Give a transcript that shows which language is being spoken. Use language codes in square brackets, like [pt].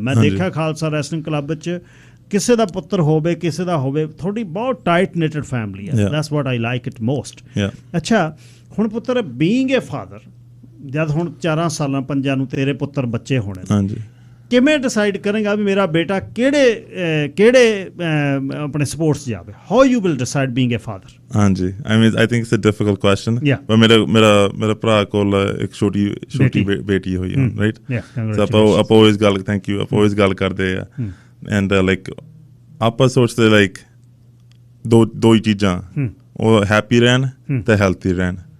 [pa] ਮੈਂ ਦੇਖਿਆ Khalsa wrestling club ਵਿੱਚ ਕਿਸੇ ਦਾ ਪੁੱਤਰ ਹੋਵੇ, ਕਿਸੇ ਦਾ ਹੋਵੇ, ਤੁਹਾਡੀ ਬਹੁਤ ਟਾਈਟ ਨਿਟਡ ਫੈਮਿਲੀ ਆ। [en] That's what I like it most. [pa] ਅੱਛਾ, ਹੁਣ ਪੁੱਤਰ ਬੀਇੰਗ ਏ ਫਾਦਰ, ਜਦ ਹੁਣ 4 ਸਾਲਾਂ 5 ਨੂੰ ਤੇਰੇ ਪੁੱਤਰ ਬੱਚੇ ਹੋਣੇ, ਕਿਵੇਂ ਡਿਸਾਈਡ ਕਰੇਗਾ ਵੀ ਮੇਰਾ ਬੇਟਾ ਕਿਹੜੇ ਆਪਣੇ ਸਪੋਰਟਸ ਜਾਵੇ? [en] How you will decide being a father? ਹਾਂਜੀ, I think it's a difficult question. [pa] ਪਰ ਮੇਰਾ ਭਰਾ ਕੋਲ ਇੱਕ ਛੋਟੀ ਬੇਟੀ ਹੋਈ ਹੈ, ਰਾਈਟ? ਆਪਾਂ always ਗੱਲ, ਥੈਂਕ ਯੂ, ਆਪਾਂ always ਗੱਲ ਕਰਦੇ ਆ। ਐਂਡ ਲਾਈਕ ਆਪਾਂ ਸੋਚਦੇ ਲਾਈਕ ਦੋ ਹੀ ਚੀਜ਼ਾਂ, ਉਹ ਹੈਪੀ ਰਹਿਣ ਤੇ ਹੈਲਥੀ ਰਹਿਣ।